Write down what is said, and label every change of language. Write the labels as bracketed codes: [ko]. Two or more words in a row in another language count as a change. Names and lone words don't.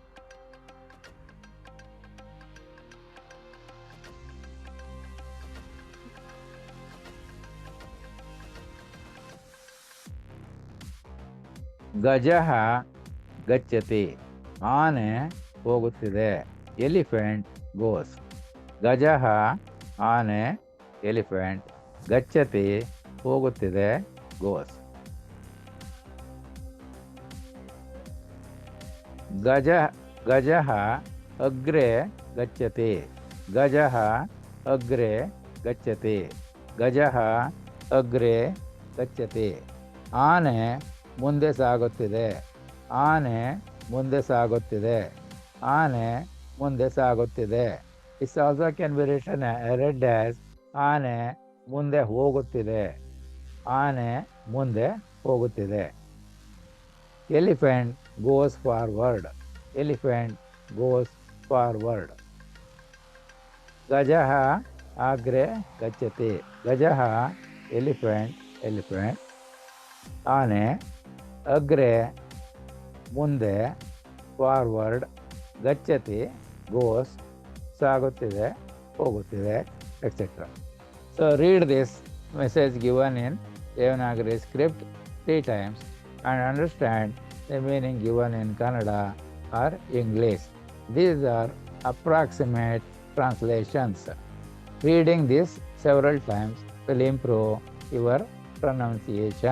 [sa] ಗಜಃ ಗಚ್ಚತಿ, [kn] ಆನೆ ಹೋಗುತ್ತಿದೆ. [en] Elephant goes. ಗಜಃ ಆನೆ, ಎಲಿಫೆಂಟ್, ಗಚ್ಚತಿ ಹೋಗುತ್ತಿದೆ, ಗೋಸ್. [sa] ಗಜಃ ಅಗ್ರೆ ಗಚ್ಚತಿ, ಗಜಃ ಅಗ್ರೆ ಗಚ್ಚತಿ, ಗಜಃ ಅಗ್ರೆ ಗಚ್ಚತಿ. [kn] ಆನೆ ಮುಂದೆ ಸಾಗುತ್ತಿದೆ, ಆನೆ ಮುಂದೆ ಸಾಗುತ್ತಿದೆ, ಆನೆ ಮುಂದೆ ಸಾಗುತ್ತಿದೆ. [en] This also can be written read as [kn] ಆನೆ ಮುಂದೆ ಹೋಗುತ್ತಿದೆ. ಆನೆ ಮುಂದೆ ಹೋಗುತ್ತಿದೆ. [en] Elephant goes forward. Elephant goes forward. [sa] ಗಜಃ ಅಗ್ರೆ ಗಚ್ಚತಿ. [en] ಗಜಃ elephant, elephant. [kn] ಆನೆ ಅಗ್ರೆ ಮುಂದೆ, ಫಾರ್ವರ್ಡ್, ಗಚ್ಚತಿ ಗೋಸ್ ಸಾಗುತ್ತಿದೆ, ಹೋಗುತ್ತಿದೆ, ಎಕ್ಸೆಟ್ರಾ. [en] So read this message given in Devanagari script 3 times and understand the meaning given in Kannada or English. These are approximate translations. Reading this several times will improve your pronunciation.